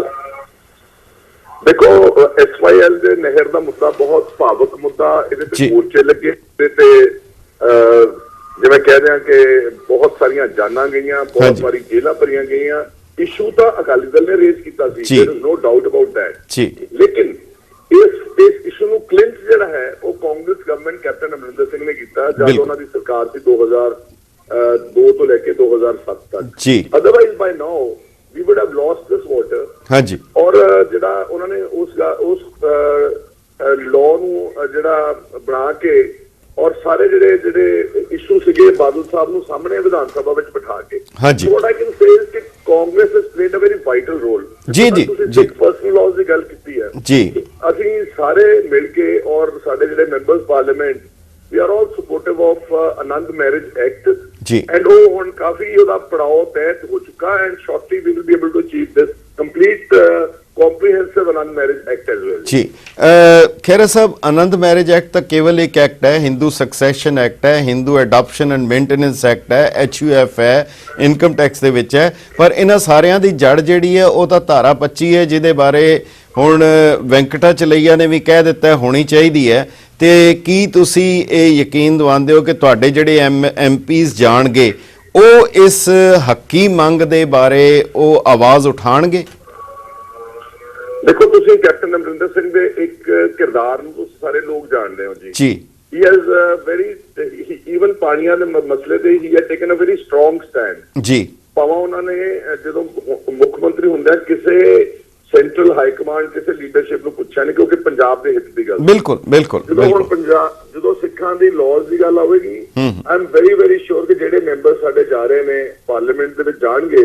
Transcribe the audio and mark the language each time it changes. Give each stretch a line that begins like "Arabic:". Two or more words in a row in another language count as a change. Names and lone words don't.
Punjabi: ਦੇਖੋ, SYL ਦੇ ਨਹਿਰ ਦਾ ਮੁੱਦਾ ਬਹੁਤ ਭਾਵਕ ਮੁੱਦਾ, ਇਹਦੇ ਤੇ ਮੋਰਚੇ ਲੱਗੇ ਤੇ ਜਿਵੇਂ ਕਹਿ ਰਿਹਾ ਕਿ ਬਹੁਤ ਸਾਰੀਆਂ ਜਾਨਾਂ ਗਈਆਂ, ਬਹੁਤ ਵਾਰੀ ਜੇਲ੍ਹਾਂ ਭਰੀਆਂ ਗਈਆਂ। ਇਸ਼ੂ ਤਾਂ ਅਕਾਲੀ ਦਲ ਨੇ ਰੇਜ਼ ਕੀਤਾ ਸੀ,
English: there is no doubt about that.
Punjabi: ਲੇਕਿਨ ਇਸ ਇਸ਼ੂ ਨੂੰ ਕਲਿੰਚ ਜਿਹੜਾ ਹੈ ਉਹ ਕਾਂਗਰਸ ਗਵਰਨਮੈਂਟ ਕੈਪਟਨ ਅਮਰਿੰਦਰ ਸਿੰਘ ਨੇ ਕੀਤਾ ਜਦ ਉਹਨਾਂ ਦੀ ਸਰਕਾਰ ਸੀ 2002 ਤੋਂ ਲੈ ਕੇ 2007 ਤੱਕ। ਜੀ।
English: Otherwise by now we would have lost this water।
Punjabi: ਹਾਂਜੀ। ਔਰ ਜਿਹੜਾ ਉਹਨਾਂ ਨੇ ਉਸ ਲਾਅ ਨੂੰ ਜਿਹੜਾ ਬਣਾ ਕੇ ਔਰ ਸਾਰੇ ਜਿਹੜੇ ਇਸ਼ੂ ਸੀਗੇ ਬਾਦਲ ਸਾਹਿਬ ਨੂੰ ਸਾਹਮਣੇ ਵਿਧਾਨ ਸਭਾ ਵਿੱਚ ਬਿਠਾ ਕੇ। ਹਾਂਜੀ।
English: what I can say is ਕਿ ਕਾਂਗਰਸ has played a very vital role।
Punjabi: ਜੀ ਜੀ ਤੁਸੀਂ
English: personal laws
Punjabi: ਦੀ ਗੱਲ ਕੀਤੀ ਹੈ। ਜੀ। ਅਸੀਂ ਸਾਰੇ ਮਿਲ ਕੇ ਔਰ ਸਾਡੇ ਜਿਹੜੇ
English: members parliament we are all supportive of Anand Marriage Act।
Punjabi: ਜੀ।
English: and
Punjabi: ਉਹ ਹੁਣ ਕਾਫੀ ਉਹਦਾ ਪੜਾਅ ਤੈਅ ਹੋ ਚੁੱਕਾ
English: and shortly we will be able to achieve this complete comprehensive Anand Marriage Act as well।
Punjabi: ਜੀ। ਖਹਿਰਾ ਸਾਹਿਬ, ਆਨੰਦ ਮੈਰਿਜ ਐਕਟ ਤਾਂ ਕੇਵਲ ਇੱਕ ਐਕਟ ਹੈ, ਹਿੰਦੂ ਸਕਸੈਸ਼ਨ ਐਕਟ ਹੈ, ਹਿੰਦੂ ਅਡਾਪਸ਼ਨ ਐਂਡ ਮੇਨਟੇਨੈਂਸ ਐਕਟ ਹੈ, HUF ਹੈ,
English: income tax
Punjabi: ਦੇ ਵਿੱਚ ਹੈ। ਪਰ ਇਹਨਾਂ ਸਾਰਿਆਂ ਦੀ ਜੜ ਜਿਹੜੀ ਹੈ ਉਹ ਤਾਂ ਧਾਰਾ 25 ਹੈ, ਜਿਹਦੇ ਬਾਰੇ ਹੁਣ ਵੈਂਕਟਾ ਚਲਈਆ ਨੇ ਵੀ ਕਹਿ ਦਿੱਤਾ ਹੋਣੀ ਚਾਹੀਦੀ ਹੈ। ਤੇ ਕੀ ਤੁਸੀਂ ਇਹ ਯਕੀਨ ਦਿਵਾਉਂਦੇ ਹੋ ਕਿ ਤੁਹਾਡੇ ਜਿਹੜੇ MPs ਜਾਣਗੇ ਉਹ ਇਸ ਹੱਕੀ ਮੰਗ ਦੇ ਬਾਰੇ ਉਹ ਆਵਾਜ਼ ਉਠਾਣਗੇ? ਦੇਖੋ, ਤੁਸੀਂ ਕੈਪਟਨ ਅਮਰਿੰਦਰ ਸਿੰਘ ਦੇ ਇੱਕ ਕਿਰਦਾਰ ਨੂੰ ਤੁਸੀਂ ਸਾਰੇ ਲੋਕ ਜਾਣਦੇ ਹੋ ਜੀ।
English: He has even
Punjabi: ਪਾਣੀਆਂ ਦੇ ਮਸਲੇ ਤੇ
English: he had taken a very strong stand।
Punjabi: ਜੀ। ਭਾਵੇਂ ਉਹਨਾਂ ਨੇ ਜਦੋਂ ਮੁੱਖ ਮੰਤਰੀ ਹੁੰਦਾ ਕਿਸੇ
English: central high command
Punjabi: ਕਿਸੇ ਲੀਡਰਸ਼ਿਪ ਨੂੰ ਪੁੱਛਿਆ ਨਹੀਂ, ਕਿਉਂਕਿ ਪੰਜਾਬ ਦੇ ਹਿੱਤ ਦੀ ਗੱਲ। ਬਿਲਕੁਲ ਬਿਲਕੁਲ। ਜਦੋਂ ਹੁਣ ਜਦੋਂ ਸਿੱਖਾਂ ਦੀ ਲਾਜ਼ ਦੀ ਗੱਲ ਆਵੇਗੀ,
English: I am very sure
Punjabi: ਕਿ ਜਿਹੜੇ ਮੈਂਬਰ ਸਾਡੇ ਜਾ ਰਹੇ ਨੇ ਪਾਰਲੀਮੈਂਟ ਦੇ ਵਿੱਚ ਜਾਣਗੇ,